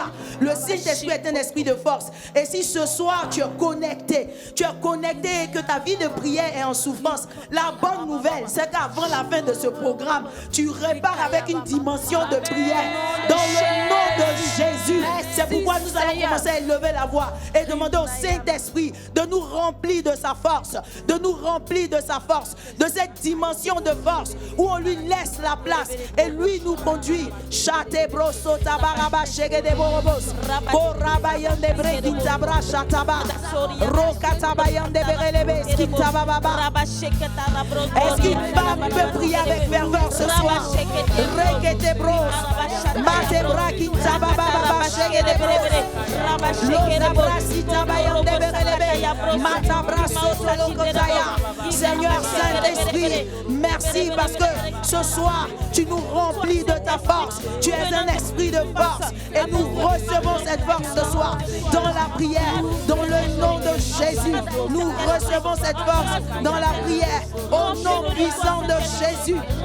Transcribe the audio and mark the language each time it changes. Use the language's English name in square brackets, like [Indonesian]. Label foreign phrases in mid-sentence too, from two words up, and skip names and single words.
[French] Le Saint-Esprit est un esprit de force. Et si ce soir, tu es connecté et que ta vie de prière est en souffrance, la bonne nouvelle, c'est qu'avant la fin de ce programme, tu repars avec une dimension de prière. Dans le nom de Jésus. C'est pourquoi nous allons commencer à élever la voix et demander au Saint-Esprit de nous remplir de sa force, de nous remplir de sa force, de cette dimension de force où on lui laisse la place et lui nous conduit. Chate broso tabaraba shege de borobos. Korabayan de brekin tabra chataba. Rokatabayan de berelebe skitababa. Est-ce qu'une femme peut prier avec ferveur ce soir? Rekete bros. Mate brakin tababa shege de bros. Loza brasita bayan de berelebe. Mata braso solokotaya. Seigneur Saint-Esprit, merci parce que ce soir, tu nous remplis de ta force. Tu es un esprit de force et nous recevons cette force ce soir dans la prière, dans le nom de Jésus. Nous recevons cette force dans la prière au nom puissant de Jésus.